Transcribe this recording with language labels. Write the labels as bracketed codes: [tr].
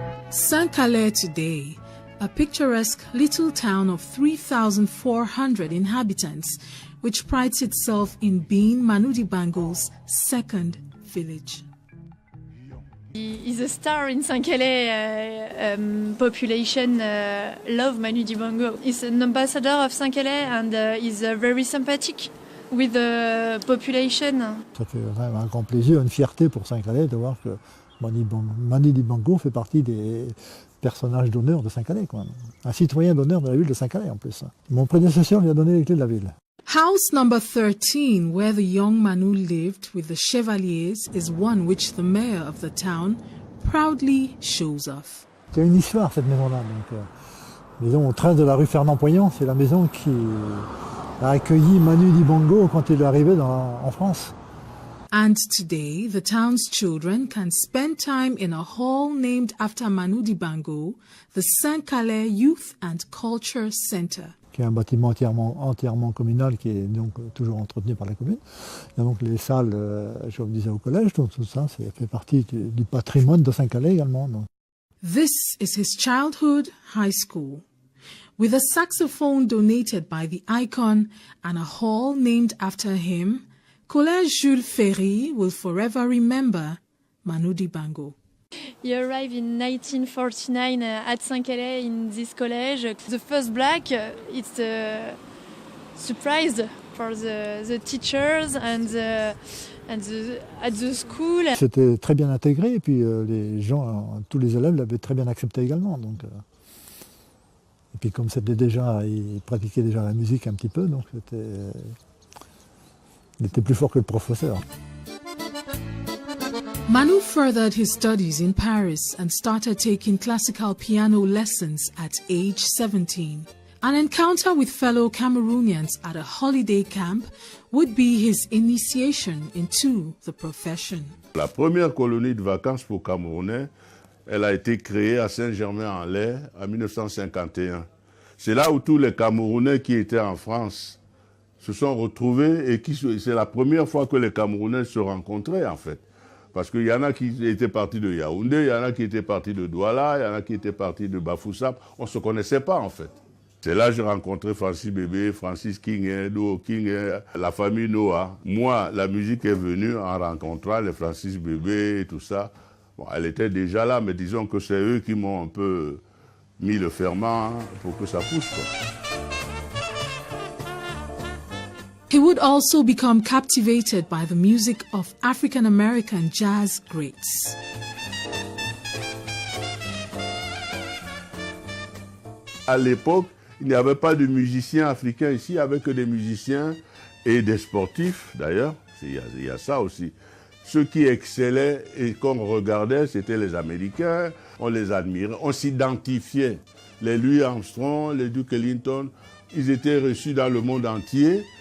[en] Saint-Calais today, a picturesque little town of 3,400 inhabitants, which prides itself in being Manu Dibango's second village. He's a star in Saint-Calais. Population love Manu Dibango. He's an ambassador of Saint-Calais and he's very sympathetic with the population. [fr] Ça fait vraiment un grand plaisir, une fierté pour Saint-Calais de voir que Manu Dibango fait partie des personnages d'honneur de Saint-Calais, quoi. Un citoyen d'honneur de la ville de Saint-Calais en plus. Mon prédécesseur lui a donné les clés de la ville. [en] House number 13, where the young Manu lived with the Chevaliers, is one which the mayor of the town proudly shows off. [fr] C'est une histoire, cette maison-là. Maison au 13 de la rue Fernand-Poignant, c'est la maison qui a accueilli Manu Dibango quand il est arrivé en France. [en] And today, the town's children can spend time in a hall named after Manu Dibango, the Saint-Calais Youth and Culture Center. [fr] Qui est un bâtiment entièrement communal qui est donc toujours entretenu par la commune. Il y a donc les salles, je vous disais, au collège, donc tout ça, ça fait partie du patrimoine de Saint-Calais également. Donc. [en] This is his childhood high school. With a saxophone donated by the icon and a hall named after him, Collège Jules Ferry will forever remember Manu Dibango. He arrived in 1949 at Saint-Calais in this college. The first black, it's a surprise for the teachers and at the school. [fr] C'était très bien intégré et puis les gens, tous les élèves l'avaient très bien accepté également. Donc, et puis comme c'était déjà, il pratiquait déjà la musique un petit peu, donc il était plus fort que le professeur. [en] Manu furthered his studies in Paris and started taking classical piano lessons at age 17. An encounter with fellow Cameroonians at a holiday camp would be his initiation into the profession. [fr] La première colonie de vacances pour Camerounais, elle a été créée à Saint-Germain-en-Laye en 1951. C'est là où tous les Camerounais qui étaient en France se sont retrouvés et c'est la première fois que les Camerounais se rencontraient en fait. Parce qu'il y en a qui étaient partis de Yaoundé, il y en a qui étaient partis de Douala, il y en a qui étaient partis de Bafoussam. On ne se connaissait pas en fait. C'est là que j'ai rencontré Francis Bébé, Francis King, Doo King, la famille Noah. Moi, la musique est venue en rencontrant les Francis Bébé et tout ça. Bon, elle était déjà là, mais disons que c'est eux qui m'ont un peu mis le ferment pour que ça pousse, quoi. [en] He would also become captivated by the music of African-American jazz greats. [fr] À l'époque, il n'y avait pas de musiciens africains ici, il n'y avait que des musiciens et des sportifs, d'ailleurs. Il y a ça aussi. Ceux qui excellaient et qu'on regardait, c'était les Américains. On les admirait, on s'identifiait. Les Louis Armstrong, les Duke Ellington, ils étaient reçus dans le monde entier.